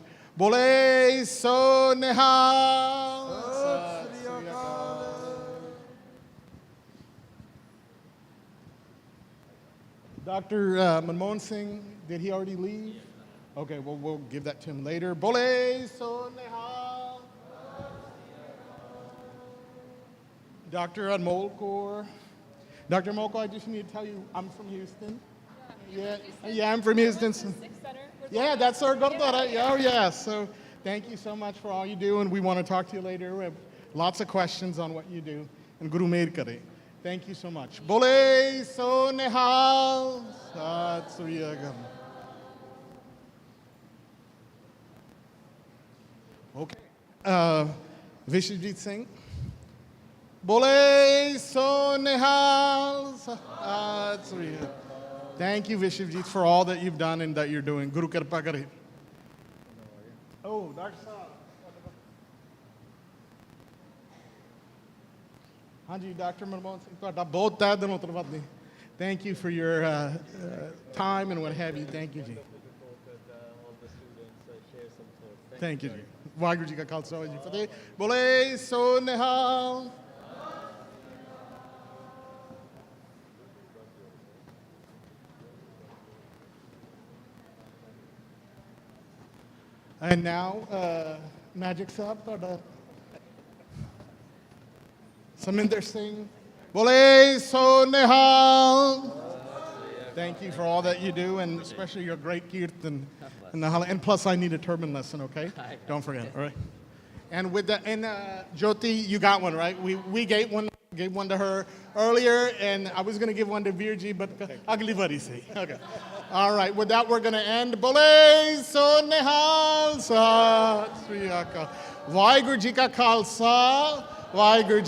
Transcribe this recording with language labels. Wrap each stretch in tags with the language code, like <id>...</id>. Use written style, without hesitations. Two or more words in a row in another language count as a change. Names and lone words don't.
<pa>ਬੋਲੇ ਸੋ ਨਿਹਾਲ.</pa> <en>Dr. Manmohan Singh, did he already leave? Okay, well, we'll give that to him later.</en> <pa>ਬੋਲੇ ਸੋ ਨਿਹਾਲ.</pa> <en>Dr. Anmol Kaur. Dr. Anmol Kaur, I just need to tell you, I'm from Houston. Yeah, I'm from Houston. Yeah, that's our Gurdwara. Oh, yeah. So thank you so much for all you do, and we want to talk to you later. We have lots of questions on what you do. And</en> <pa>ਗੁਰੂ ਮਿਹਰ ਕਰੇ.</pa> <en>Thank you so much.</en> <pa>ਬੋਲੇ ਸੋ ਨਿਹਾਲ. ਸਤਿ ਸ੍ਰੀ ਅਕਾਲ. Okay. Vishwajit Singh. ਬੋਲੇ ਸੋ ਨਿਹਾਲ. ਸਤਿ ਸ੍ਰੀ ਅਕਾਲ.</pa> <en>Thank you, Vishwajit, for all that you've done and that you're doing.</en> <pa>ਗੁਰੂ ਕਿਰਪਾ ਕਰੇ. Oh, Dr. Saab. Hanji, Dr. Manmohan Singh, ਤੁਹਾਡਾ ਬਹੁਤ ਤਹਿ ਦਿਲੋਂ ਧੰਨਵਾਦ।</pa> <en>Thank you for your time and what have you. Thank you, Ji. Thank you, Ji.</en> <pa>ਵਾਹਿਗੁਰੂ ਜੀ ਕਾ ਖਾਲਸਾ ਵਾਹਿਗੁਰੂ ਜੀ ਕੀ ਫਤਿਹ। ਬੋਲੇ ਸੋ ਨਿਹਾਲ।</pa> <en>And now, Magic Saab,</en> <pa>ਤੁਹਾਡਾ Saminder Singh. ਬੋਲੇ ਸੋ ਨਿਹਾਲ.</pa> <en>Thank you for all that you do, and especially your great kirtan. And plus, I need a turban lesson, okay? Don't forget, all right? And with that, and Jyoti, you got one, right? We gave one to her earlier, and I was going to give one to Virji, but</en> <hi>अगली बारी से.</hi> <en>Okay. All right, with that, we're going to end.</en> <pa>ਬੋਲੇ ਸੋ ਨਿਹਾਲ। ਸਤਿ ਸ੍ਰੀ ਅਕਾਲ. ਵਾਹਿਗੁਰੂ ਜੀ ਕਾ ਖਾਲਸਾ। ਵਾਹਿਗੁਰੂ ਜੀ</pa>